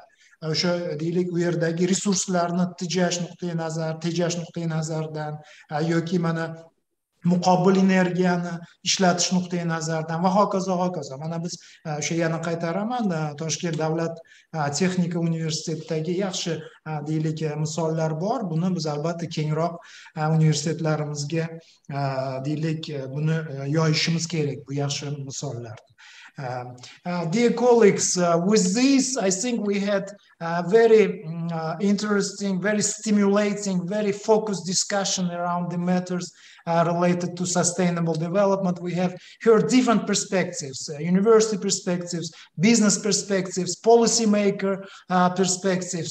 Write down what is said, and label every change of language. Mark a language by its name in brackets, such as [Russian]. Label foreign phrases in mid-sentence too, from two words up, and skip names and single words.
[Uzbek] O'sha deylik u yerdagi resurslarni tejash nuqtai nazaridan yoki mana muqobil energiyani ishlatish nuqtai nazaridan va hokazo hokazo. Mana biz o'sha yana qaytaraman, Toshkent davlat texnika universitetidagi yaxshi deylik misollar bor. Buni biz albatta kengroq universitetlarimizga deylik buni yoyishimiz kerak, bu yaxshi misollarni. [English] Dear colleagues, with this, I think we had very interesting, very stimulating, very focused discussion around the matters related to sustainable development. We have heard different perspectives, university perspectives, business perspectives, policymaker perspectives.